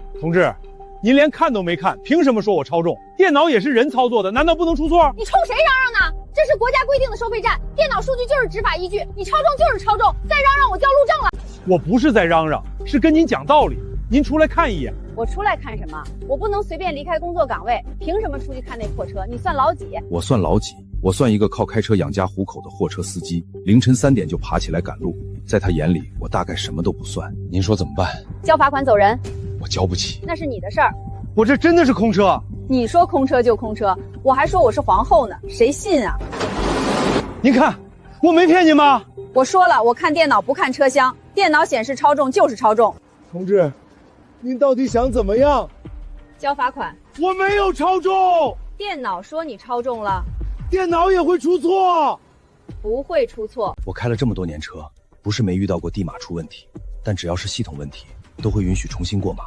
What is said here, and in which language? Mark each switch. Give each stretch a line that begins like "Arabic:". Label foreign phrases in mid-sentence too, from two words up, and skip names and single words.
Chinese: 同志，您连看都没看，凭什么说我超重？电脑也是人操作的，难道不能出错？你冲谁嚷嚷呢？这是国家规定的收费站，电脑数据就是执法依据，你超重就是超重，再嚷嚷我交路政了。我不是在嚷嚷，是跟您講道理。您出來看一眼。我出來看什麼？我不能隨便離開工作崗位，憑什麼出去看那破車？你算老幾？我算老幾？我算一個靠開車養家糊口的貨車司機，凌晨3點就爬起來趕路，在他眼裡，我大概什麼都不算。您說怎麼辦？交罰款走人。我交不起。那是你的事兒。我這真的是空車。你說空車就空車，我還說我是皇後呢，誰信啊？您看，我沒騙您嗎？我說了，我看電腦不看車廂，電腦顯示超重就是超重。同志，您到底想怎麼樣？交罰款。我沒有超重。電腦說你超重了。電腦也會出錯。不會出錯。我開了這麼多年車，不是沒遇到過地碼出問題，但只要是系統問題，都會允許重新過碼。